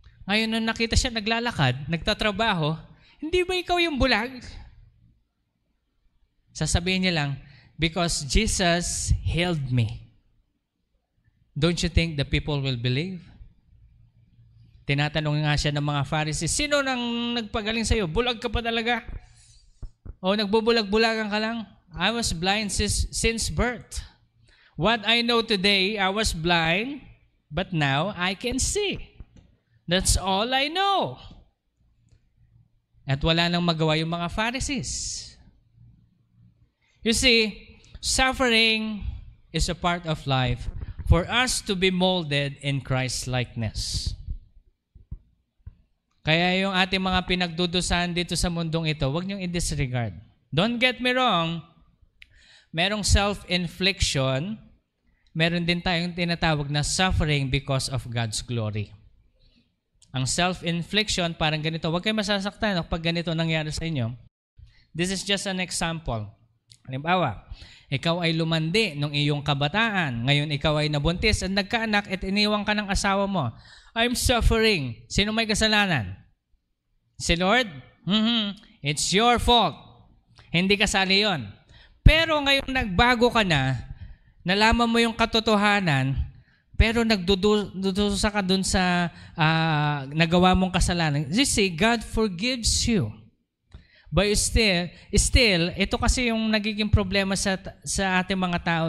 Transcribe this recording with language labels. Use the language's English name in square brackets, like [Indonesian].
[Filipino] Ngayon nung nakita siya naglalakad, nagtatrabaho, hindi ba ikaw yung bulag? Sasabihin niya lang, [English] because Jesus healed me. Don't you think the people will believe? [Filipino] Tinatanong nga siya ng mga Pharisees, sino nang nagpagaling sa'yo? Bulag ka pa talaga? O nagbubulag-bulagan ka lang? [English] I was blind since birth. What I know today, I was blind, but now I can see. That's all I know. [Filipino] At wala nang magawa yung mga Pharisees. [English] You see, suffering is a part of life for us to be molded in Christ's likeness. [Filipino] Kaya yung ating mga pinagdudusahan dito sa mundong ito, huwag niyong i-disregard. [English] Don't get me wrong, [Filipino] merong self-infliction, meron din tayong tinatawag na [English] suffering because of God's glory. [Filipino] Ang self-infliction, parang ganito, huwag kayo masasaktan pag ganito nangyari sa inyo. [English] This is just an example. [Filipino] Halimbawa, ikaw ay lumandi nung iyong kabataan. Ngayon, ikaw ay nabuntis at nagkaanak at iniwan ka ng asawa mo. [English] I'm suffering. [Filipino] Sino may kasalanan? Si Lord? [English] It's your fault. [Filipino] Hindi kasali yon. Pero ngayon nagbago ka na, nalaman mo yung katotohanan, pero nagdudusa ka dun sa nagawa mong kasalanan. [English] You see, God forgives you. [Filipino] But still, ito kasi yung nagiging problema sa ating mga tao.